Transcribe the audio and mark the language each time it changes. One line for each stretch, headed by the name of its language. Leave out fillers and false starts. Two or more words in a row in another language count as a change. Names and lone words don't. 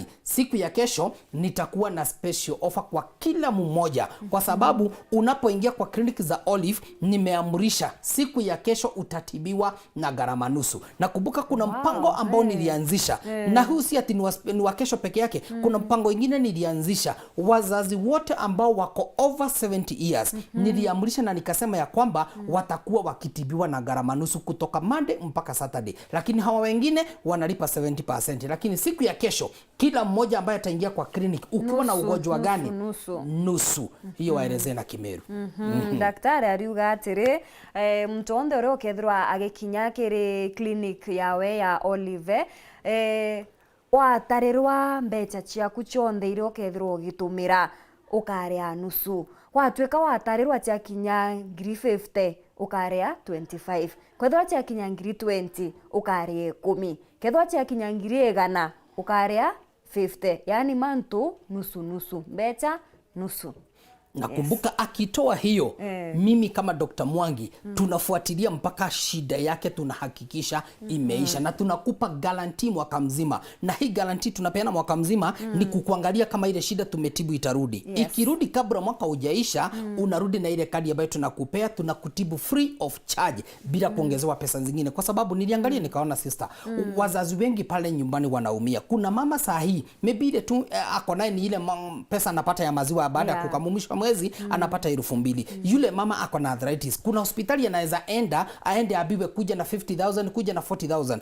Swahili: Siku ya kesho nitakuwa na
English: special offer
Swahili: kwa kila mmoja, kwa sababu unapoingia kwa kliniki za Olive nimeamrisha siku ya kesho utatibiwa na gharama nusu. Na kumbuka kuna mpango ambao nilianzisha, na huu si ati ni wa kesho peke yake. Kuna mpango ingine nilianzisha, wazazi wote ambao wako
English: over 70 years
Swahili: niliamrisha na nikasema ya kwamba watakuwa wakitibiwa na gharama nusu kutoka Monday mpaka Saturday, lakini hawa wengine wanalipa 70%. Lakini siku ya kesho kila mmoja ambaye ataingia kwa clinic ukiwa na ugonjwa gani, nusu hiyo waelezee na Kimeru.
Meru: Daktari ariuga atiri mtu onde ore ukethirwa agikinya kiri clinic yawe ya Olive, watarirwa mbeca ciaku cionthe iria ukethirwo ugitumira ukaria nusu. Watwika watarirwa ciakinya 50 ukaria 25. Kwethirwa ciakinya 20 ukaria 10. Kethirwa ciakinya 100 ukaria 50. Yani mantu
Swahili: nusu nusu,
Meru: mbeca nusu.
Swahili: Nakumbuka akitoa hiyo mimi kama Dr. Mwangi tunafuatilia mpaka shida yake, tunahakikisha imeisha na tunakupa guarantee mwaka mzima, na hii guarantee tunapeana mwaka mzima ni kukuangalia kama ile shida tumetibu itarudi. Ikirudi kabla mwaka hujaisha unarudi na ile kadi ambayo tunakupea, tunakutibu
English: free of charge
Swahili: bila kuongezewa pesa zingine, kwa sababu niliangalia nikaona sister, wazazi wengi pale nyumbani wanaumia. Kuna mama saa hii maybe ile tu ako naye ni ile pesa anapata ya maziwa baada ya kukamumishwa mwezi anapata 2,000. Yule mama ako na arthritis. Kuna hospitali anaweza aende abiwe kuja na 50,000, kuja na 40,000.